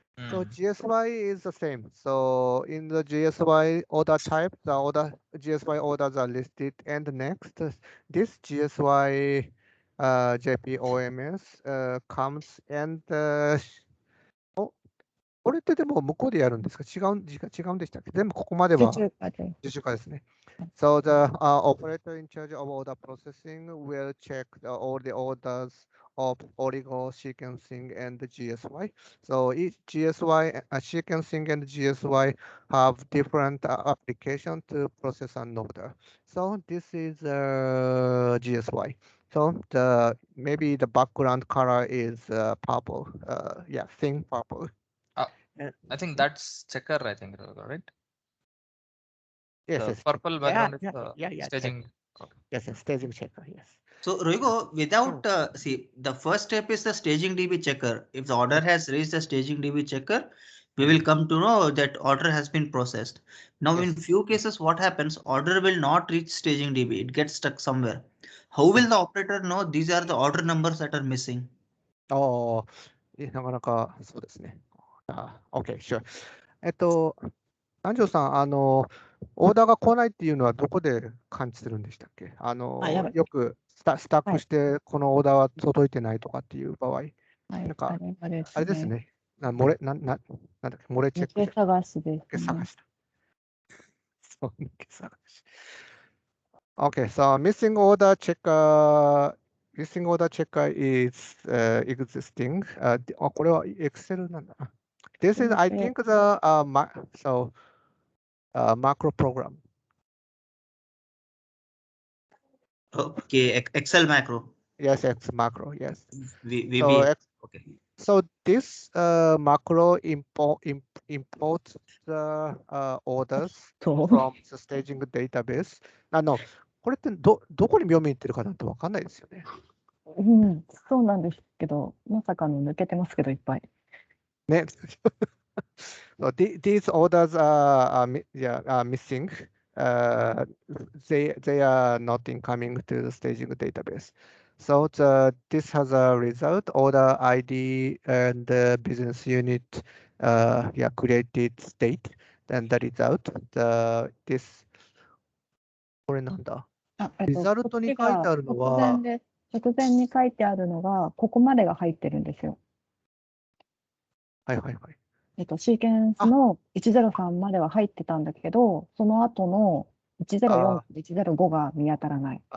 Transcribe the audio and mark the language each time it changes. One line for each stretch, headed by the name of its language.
English: So GSY is the same. So in the GSY order type, the GSY orders are listed, and next this GSY JP OMS comes and
Japanese: これってでも向こうでやるんですか？違うんでしたっけ？全部ここまでは受注化ですね。
English: So the operator in charge of order processing will check all the orders of oligo sequencing and the GSY. So each GSY sequencing and GSY have different application to process an order. So this is GSY. So maybe the background color is purple. Thin purple. I think that's checker, I think, right? Yes, the purple background is staging. Okay. Yes, staging checker, yes. So Rohigo, without see, the first step is the staging DB checker. If the order has reached the staging DB checker, we will come to know that order has been processed. Now, in Yes. few cases, what happens? Order will not reach staging DB. It gets stuck somewhere. How will the operator know these are the order numbers that are missing?
Japanese: ああ、なかなかそうですね。
English: OK, sure.
Japanese: 南條さん、オーダーが来ないっていうのはどこで感知するんでしたっけ？やばいよくスタックして、このオーダーは届いてないとかっていう場合、はい、なんか、あれあれですね。なんだっけ、漏れチェック抜け探しです、抜け探ね。しだ。そう、抜け探し。
English: Okay, so missing order checker is existing.
Japanese: これは Excel なんだな。
English: This is, I think, the macro program. Okay, Excel macro. Yes, X macro. Yes. Okay. So this macro imports the orders
Japanese: そう
English: from the staging database.
Japanese: これってどこに読みに行ってるかなんてわかんないですよね。うん、そうなんですけど、まさかの抜けてますけど、いっぱい。ね。
English: So these orders are missing. They are not incoming to the staging database. So this has a result. Order ID and the business unit created state. Then the result. This
Japanese: これなんだ。リザルトに書いてあるのは直前に書いてあるのが、ここまでが入ってるんですよ。はいはいはい。シーケンスの103までは入ってたんだけど、その後の104、105が見当たらない。